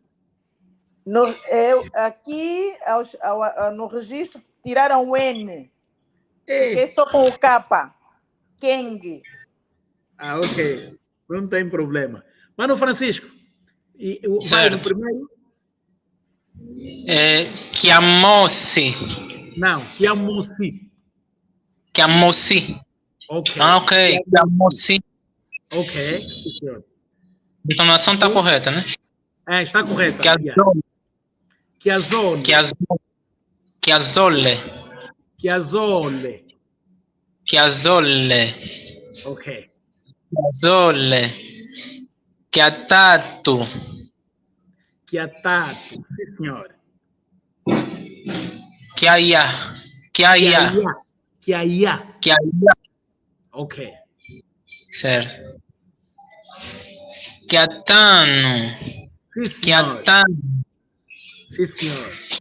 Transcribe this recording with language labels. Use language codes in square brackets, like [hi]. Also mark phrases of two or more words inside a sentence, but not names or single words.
[pt] Aqui no registro tiraram o N. Ei. Fiquei só com o K. Kengue. Ok. Não tem problema. Mano Francisco, vai no primeiro? [kg] Chiamosi. [pt] Não, [kg] Chiamosi. Chiamosi. [pt] Ok. Ok, Chiamosi. Ok, sim, senhor. A entonação está correta, né? Está correta. [kg] Chiazole. [pt] Ok. [kg] Chiazole. Chiatato. [pt] Sim, senhor. [kg] Chiaia. [pt] Ok. Certo. Chiatano. Sim, senhor. Sim, senhor.